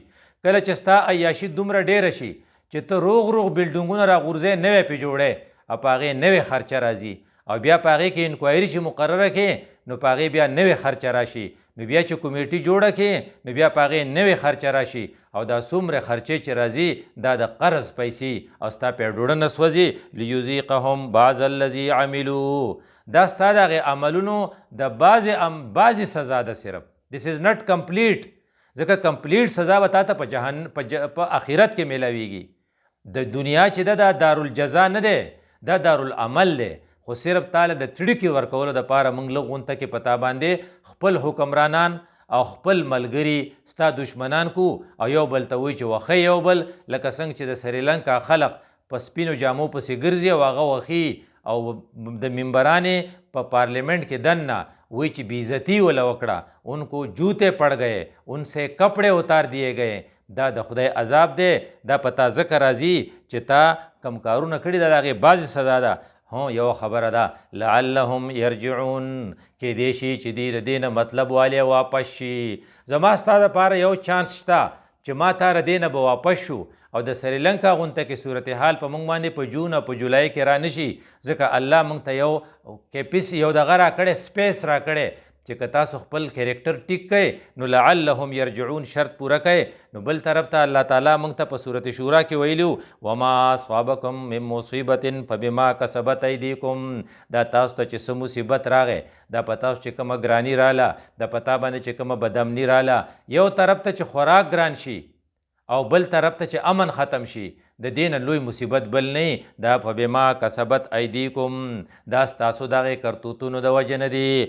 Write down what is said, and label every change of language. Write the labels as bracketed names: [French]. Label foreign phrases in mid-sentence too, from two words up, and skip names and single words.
[Pashto] کله چې ستا عیاشي دومره ډیره شي چې ته روغ بلډنګونه راغورځې، نوی پې جوړی او په هغې نوې خرچه راځي، او بیا په هغې کې انکوایري چې مقرره کړې نو په هغې بیا نوې خرچه راشي، نو بیا چې کمیټي جوړه کړې نو بیا په هغې نوې خرچه راشي، او دا څومره خرچې چې راځي دا د قرض پیسې، او ستا پې ډوډه نه سوځي. [Arabic] لیذیقهم بعض الذي عملوا، [Pashto] دا ستا د هغې عملونو د بعضې سزا ده، صرف [English] this is not complete, [Pashto] ځکه کمپلیټ سزا به تا ته په آخرت کې میلاویږي. د دنیا چې دا دارالجزا نه دی، دا دارالعمل دی، خو صرف تاله د تړکې ورکولو دپاره موږ لږ غونته کې په تا باندې خپل حکمرانان او خپل ملګري ستا دشمنان کو، او یو بل ته وایي چې وخی یو بل، لکه څنګه چې د سریلنکا خلق په سپینو جامو پسې ګرځي او هغه وخي، او د ممبرانې په پارلیمنٹ کې دننه وی چې بیزتی ولا وکړه، [Urdu] ان کو جوتے پڑ گئے، ان سے کپڑے اتار دیے گئے. [Pashto] دا د خدای عذاب دی، دا پتا ذکر راځي چې تا کم کارونه کړي دا د هغې بعضې سزا ده. هو یو خبره ده، [Arabic] لعلهم یرجعون، [Pashto] کیدای شي چې دوی د دې نه مطلب والی واپس شي. زما ستا دپاره یو چانس شته چې ما تا ر دې نه به واپس شو، او د سریلنکا غونته کې صورتحال په موږ باندې په جون او په جولای کې را نشي، ځکه الله موږ ته یو کیپس یو دغه را کړی، سپیس را کړی چې که تاسو خپل کریکټر ټیک کړئ نو [Arabic] لعلهم یرجعون [Pashto] شرط پوره کړئ. نو بل طرف ته الله تعالی موږ ته په صورت شورا کې ویلو [Arabic] وما اصابکم من مصیبت فبما کسبت ایدیکم، [Pashto] دا تاسو ته چې څه مصیبت راغی، دا په تاسو چې کومه ګرانی راله، دا په تا باندې چې کومه بدامني راله، یو طرف ته چې خوراک ګران شي او بل طرف ته چې امن ختم شي، د دې نه لوی مصیبت بل نه، دا [Arabic] فبما کسبت ایدیکم، [Pashto] دا ستاسو دغې کرتوتونو د وجې نه دي.